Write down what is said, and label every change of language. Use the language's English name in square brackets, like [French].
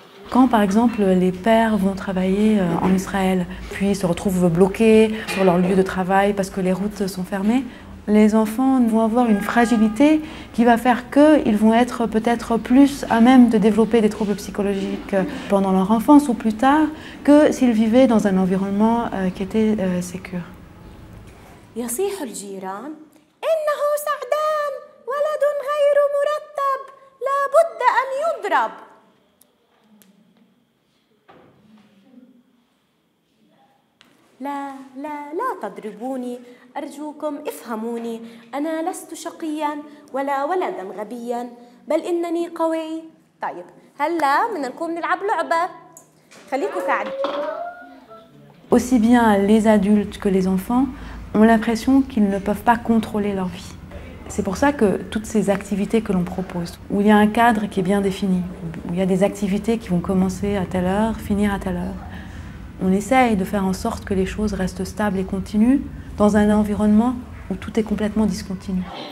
[French] Quand, par exemple, les pères vont travailler en Israël, puis se retrouvent bloqués sur leur lieu de travail parce que les routes sont fermées, les enfants vont avoir une fragilité qui va faire qu'ils vont être peut-être plus à même de développer des troubles psychologiques pendant leur enfance ou plus tard que s'ils vivaient dans un environnement qui était sécure. [Arabic] يصيح الجيران إنه سعدان ولد غير مرتب لا بد أن يضرب. لا لا لا تضربوني أرجوكم افهموني أنا لست شقيا ولا ولدا غبيا بل إنني قوي. طيب هلا بدنا نقوم نلعب لعبة خليكم ساعدين. [French] Aussi bien les adultes que les enfants ont l'impression qu'ils ne peuvent pas contrôler leur vie. C'est pour ça que toutes ces activités que l'on propose, où il y a un cadre qui est bien défini, où il y a des activités qui vont commencer à telle heure, finir à telle heure, On essaye de faire en sorte que les choses restent stables et continues dans un environnement où tout est complètement discontinu.